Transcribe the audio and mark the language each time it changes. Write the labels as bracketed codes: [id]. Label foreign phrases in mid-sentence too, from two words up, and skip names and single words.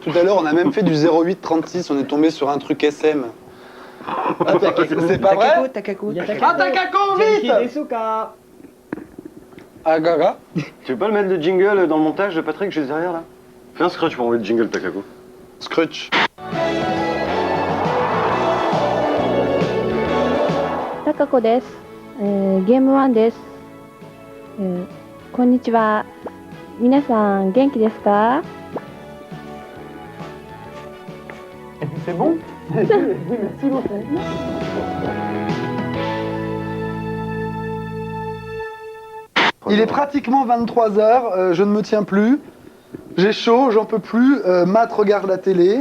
[fr] Tout à l'heure, on a même fait du 0836, on est tombé sur un truc SM. C'est pas vrai? Takako. Ah, Takako, vite! Ah, gaga. Tu veux pas le mettre le jingle dans le montage de Patrick juste derrière là? Fais un scratch pour enlever le jingle Takako. Scrutch. [ja] 高子です、ゲームワンです、こんにちは。皆さん元気ですか？ [fr] C'est bon? Merci beaucoup. Il est pratiquement 23h, je ne me tiens plus. J'ai chaud, j'en peux plus. Matt regarde la télé.